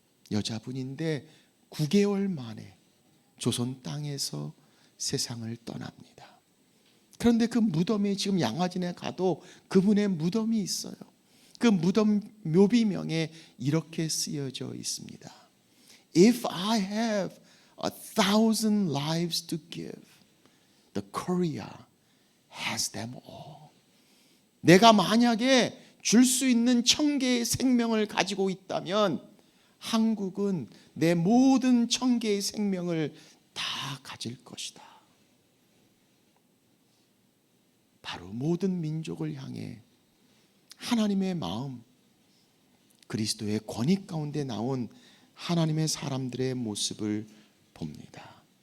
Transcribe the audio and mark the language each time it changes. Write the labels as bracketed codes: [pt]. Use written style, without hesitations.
[ko] 여자분인데 9개월 만에 조선 땅에서 세상을 떠납니다. 그런데 그 무덤에 지금 양화진에 가도 그분의 무덤이 있어요. 그 무덤 묘비명에 이렇게 쓰여져 있습니다. [en] If I have 1,000 lives to give, the Korea has them all. [ko] 내가 만약에 줄 수 있는 1,000개의 생명을 가지고 있다면 한국은 내 모든 1,000개의 생명을 다 가질 것이다. 바로 모든 민족을 향해 하나님의 마음, 그리스도의 권위 가운데 나온 하나님의 사람들의 모습을 봅니다.